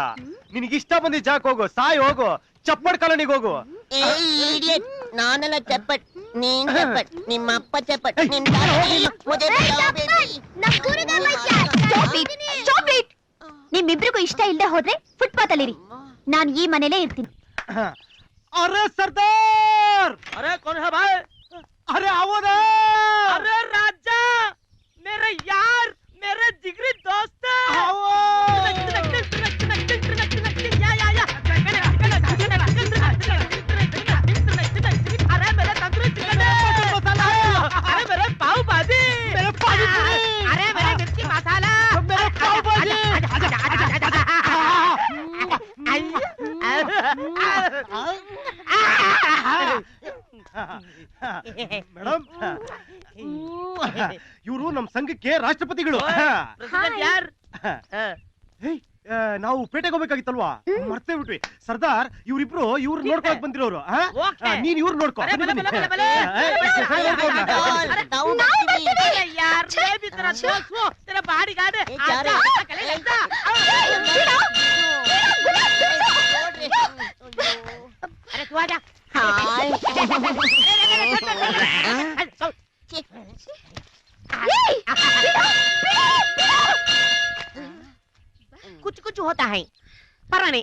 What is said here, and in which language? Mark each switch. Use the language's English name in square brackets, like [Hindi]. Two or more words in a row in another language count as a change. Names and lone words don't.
[Kannada] ನಿನಗೆ ಇಷ್ಟ ಬಂದಿ ಜಾಗ ಹೋಗು, ಸಾಯ್ ಹೋಗು, ಚಪ್ಪಟ್ ಕಾಲೋನಿಗೆ ಹೋಗು. ನಾನೆಲ್ಲ ಚಪ್ಪಟ್, ನೀನ್ ಚಪ್ಪಟ್, ನಿಮ್ಮಪ್ಪ ಚಪ್ಪಟ್, ನಿಮ್ಮಿಬ್ರಿಗೂ ಇಷ್ಟ ಇಲ್ಲದೆ ಹೋದ್ರೆ ಫುಟ್ಪಾತ್ ಅಲ್ಲಿರಿ, ನಾನು ಈ ಮನೇಲೇ ಇರ್ತೀನಿ. [Hindi] अरे सरदार! अरे कौन है भाई? अरे आओ ना! अरे राजा, मेरे यार, मेरे जिगरी दोस्त। आओ! अरे मेरे तंदूरी चिकन, अरे मेरे पाव भाजी, मेरे पाव भाजी, अरे मेरे मिर्ची मसाला, मेरे पाव भाजी। [Kannada] ಮೇಡಮ್, ಇವರು ನಮ್ ಸಂಘಕ್ಕೆ ರಾಷ್ಟ್ರಪತಿಗಳು. ನಾವು ಪೇಟೆಗೆ ಹೋಗ್ಬೇಕಾಗಿತ್ತಲ್ವಾ, ಮರ್ತೇ ಬಿಟ್ವಿ. ಸರ್ದಾರ್ ಇವ್ರಿಬ್ರು ಇವ್ರು ನೋಡ್ಕೊಳಕ್ ಬಂದಿರೋರು. ನೀನ್ ಇವ್ರು ನೋಡ್ಕೊ. [Hindi] अरे तू आजा। हाय कुछ कुछ होता है, पर नहीं।